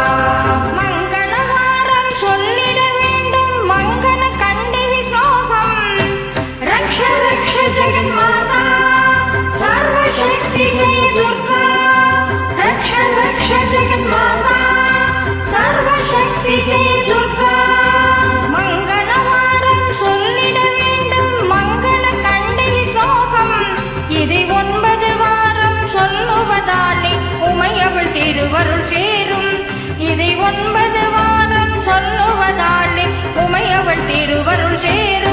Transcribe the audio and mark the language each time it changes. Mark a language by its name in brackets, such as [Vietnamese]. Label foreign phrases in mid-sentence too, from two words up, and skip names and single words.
[Sanskrit] जगन्माता सर्वशक्ति जय दुर्गा. रक्ष रक्ष जगन्माता सर्वशक्ति जय दुर्गा. [Tamil] மங்களவாரம் சொல்லிட வேண்டும் மங்கள கண்டை ஸ்லோகம். இதை 9 வாரம் சொல்லுவதாலே உமையவள் திருவருள் சேரும். இதை 9 வாரம் சொல்லுவதாலே உமையவள் திருவருள் சேரும்.